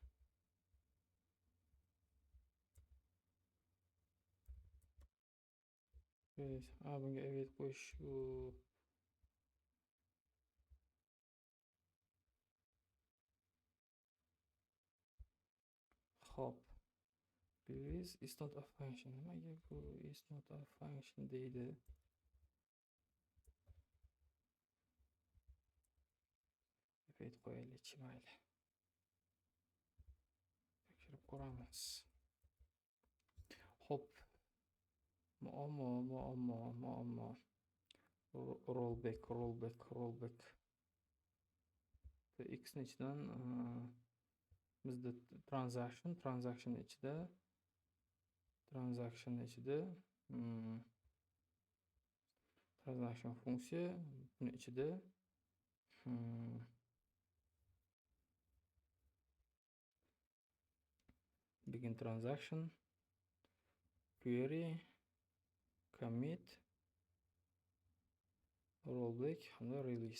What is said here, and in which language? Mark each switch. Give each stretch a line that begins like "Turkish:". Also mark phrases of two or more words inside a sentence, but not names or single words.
Uzbek: Bunga evet qo'yish Hop.
English: This is not a function.
Uzbek: Nimaga bu
English: is not a function
Uzbek: deydi? Evet qo'yaylikchi mayli. Tekshirib ko'ramiz. Hop. Muammo. Rollback. X ni ichidan bizda transaction ichida transaction funksiya buni ichida
English: begin transaction, query, commit,
Uzbek: rollback hamda release.